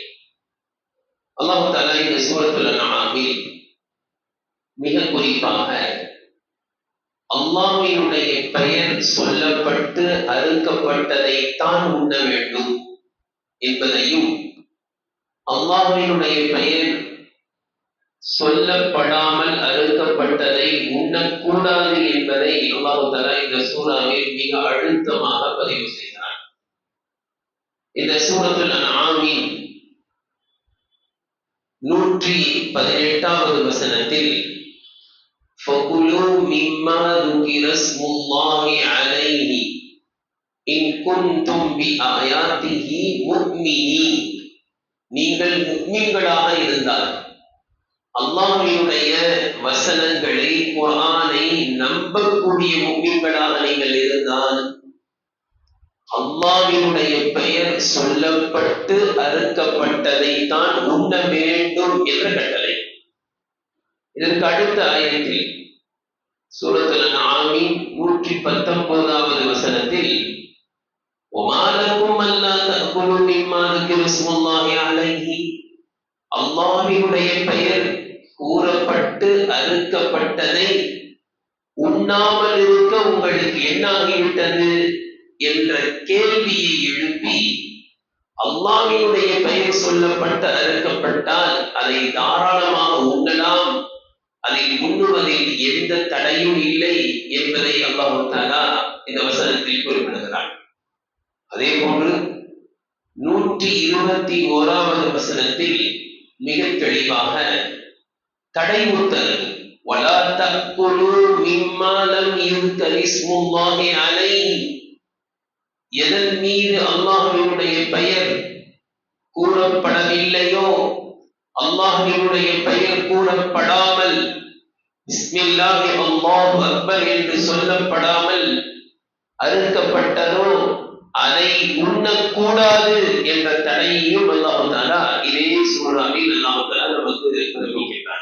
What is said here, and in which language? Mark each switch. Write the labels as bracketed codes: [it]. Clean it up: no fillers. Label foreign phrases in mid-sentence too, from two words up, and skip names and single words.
[ta] அல்லாஹ் தஆலா இந்த சூரத்துல் அன்ஆமில் மிக குறிப்பாக அல்லாஹ்வினுடைய பெயர் சொல்லப்பட்டு அறுக்கப்பட்டதைத்தான் உண்ண வேண்டும் என்பதையும், அல்லாஹ்வினுடைய பெயர் சொல்லப்படாமல் அறுக்கப்பட்டதை உண்ணக்கூடாது என்பதை அல்லாஹ் தஆலா இந்த சூறாவில் மிக அழுத்தமாக பதிவு செய்கிறார். இந்த சூரத்துல் அன்ஆமின் 118வது வசனத்தில் [ar] فَكُلُوا مِمَّا ذُكِرَ اسْمُ اللَّهِ عَلَيْهِ إِن كُنتُم بِآيَاتِهِ مُؤْمِنِينَ. [ta] நீங்கள் முஃமின்களாக இருந்தால், அல்லாஹ்வினுடைய வசனங்களை, குர்ஆனை நம்பக்கூடிய முஃமின்களாக நீங்கள் இருந்தால், அல்லாஹ்வினுடைய பெயர் சொல்லப்பட்டு அறுக்கப்பட்டதை தான் உண்ண வேண்டும் என்ற கட்டளை. இதற்கு அடுத்த ஆயத்தில் சூரத்துல் அன்ஆமின் 119வது வசனத்தில் [ar] وَمَا لَكُمْ أَلَّا تَأْكُلُوا مِمَّا ذُكِرَ اسْمُ اللَّهِ عَلَيْهِ. [ta] அல்லாஹ்வினுடைய பெயர் கூறப்பட்டு அறுக்கப்பட்டதை உண்ணாமல் இருக்க உங்களுக்கு என்னாகிவிட்டது என்ற கேள்வியை எழுப்பி, அல்லாஹ்வினுடைய பெயர் சொல்லப்பட்டு அறுக்கப்பட்டால் அதை தாராளமாக உண்ணலாம், அதை உண்ணுவதில் எந்த தடையும் இல்லை என்பதை அல்லாஹ் தஆலா இந்த வசனத்தில் குறிப்பிடுகிறார். அதே போன்று 121வது வசனத்தில் மிக தெளிவாக தடை உத்தரவு, [ar] وَلَا تَأْكُلُوا مِمَّا لَمْ يُذْكَرِ اسْمُ اللَّهِ عَلَيْهِ. [ta] எதன் மீது அல்லாஹ்வினுடைய பெயர் கூறப்படவில்லையோ, அல்லாஹ்வினுடைய பெயர் கூறப்படாமல், [ar] بسم الله الله أكبر [ta] என்று சொல்லப்படாமல் அறுக்கப்பட்டதோ அதை உண்ணக்கூடாது என்ற தடையையும் அல்லாஹ் தஆலா இதே சூறாவில் அல்லாஹ் தஆலா நமக்கு தெரிவிக்கின்றார்.